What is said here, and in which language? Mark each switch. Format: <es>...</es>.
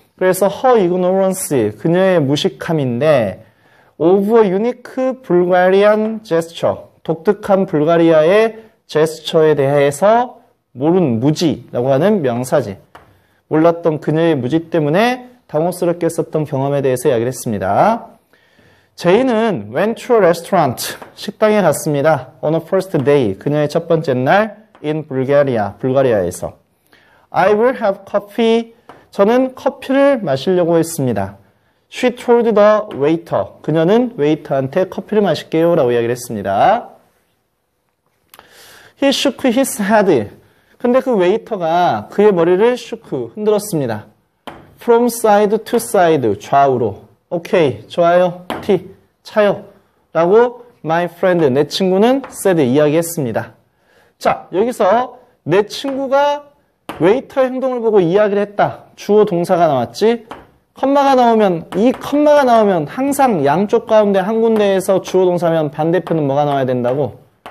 <ko>그래서</ko> <en>her ignorance,</en> <ko>그녀의 무식함인데</ko> <en>of a unique Bulgarian gesture,</en> <ko>독특한 불가리아의 제스처에 대해서 모른 무지라고 하는 명사지. 몰랐던 그녀의 무지 때문에 당혹스럽게 썼던 경험에 대해서 이야기를 했습니다. 제이는</ko> <en>went to a restaurant,</en> <ko>식당에 갔습니다.</ko> <en>on her first day,</en> <ko>그녀의 첫 번째 날</ko> <en>in Bulgaria, 불가리아에서. I will have coffee,</en> <ko>저는 커피를 마시려고 했습니다.</ko> <en>She told the waiter,</en> <ko>그녀는 웨이터한테 커피를 마실게요 라고 이야기를 했습니다.</ko> <en>He shook his head,</en> <ko>근데 그 웨이터가 그의 머리를 shook, 흔들었습니다.</ko> <en>From side to side, 좌우로.</en> <ko>오케이, 좋아요, T, 차요 라고</ko> <en>my friend,</en> <ko>내 친구는 said, 이야기했습니다. 자, 여기서 내 친구가 웨이터의 행동을 보고 이야기를 했다. 주어 동사가 나왔지. 컴마가 나오면 항상 양쪽 가운데 한 군데에서 주어 동사면 반대편은 뭐가 나와야 된다고?</ko>